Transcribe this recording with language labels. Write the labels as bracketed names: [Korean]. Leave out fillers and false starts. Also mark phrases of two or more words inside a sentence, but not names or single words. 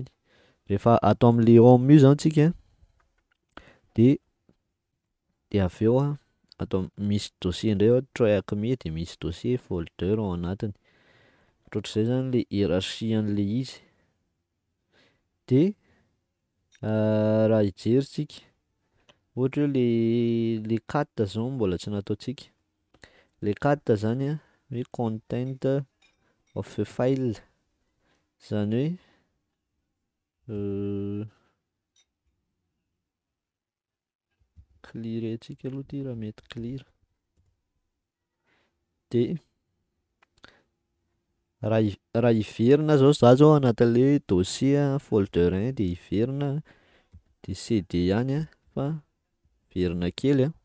[Malagasy] Rehefa atao am'le om io zany tsika de aveo atao misy dossier indray ohatra hoe acme de misy dossier folder ao anatiny. Ohatrohatr'izay zany le hiérarchie an'le izy de raha ijerintsika ohatra hoe le 4 zao mbola tsy nataontsika. Le 4 zany hoe [English] content of a file [Malagasy] zany hoe clear antsika aloha ty raha mety clear de raha iverina zao za zao anatin'le dossier folder 1 de iverina de cd ihany fa verina kely